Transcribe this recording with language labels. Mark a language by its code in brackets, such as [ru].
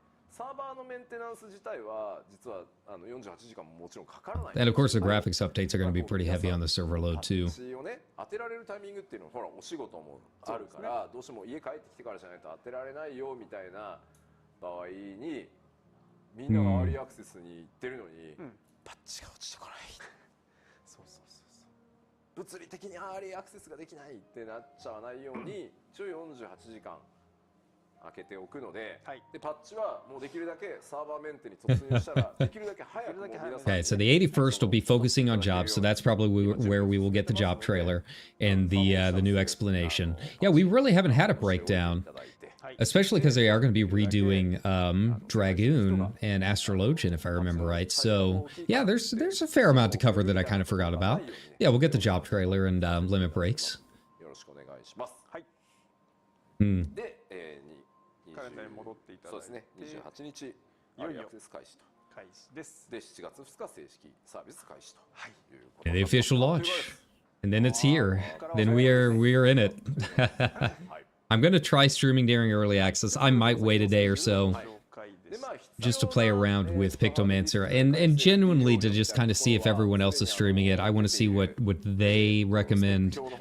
[ja] サーバーのメンテナンス自体は実は48時間ももちろんかからない。 [en] And of course the graphics updates are going to be pretty heavy on the server load too. [ja] 当てられるタイミングっていうのはほらお仕事もあるからどうしても家帰ってきてからじゃないと当てられないよみたいな場合にみんながアーリーアクセスに行ってるのにパッチが落ちてこない。そうそうそうそう。物理的にアーリーアクセスができないってなっちゃわないように一応48時間 開けておくので、でパッチはもうできるだけサーバーメンテに突入したらできるだけ早くもう皆さん [en] Okay, so the 81st will be focusing on jobs, so that's probably where we will get the job trailer and the new explanation. Yeah, we really haven't had a breakdown, especially because they are going to be redoing Dragoon and Astrologian, if I remember right. So yeah, there's a fair amount to cover that I kind of forgot about. Yeah, we'll get the job trailer and limit breaks. [ja] よろしくお願いします。はい。で、カレンダーに戻っていただいて、そうですね。 28日アーリーアクセス開始と。開始です。で、7月2日正式サービス開始と。はい。 [en] And the official launch, and then it's here. Then we are in it. I'm gonna try streaming during early access. I might wait a day or so just to play around with Pictomancer and genuinely to just kind of see if everyone else is streaming it. I want to see what they recommend.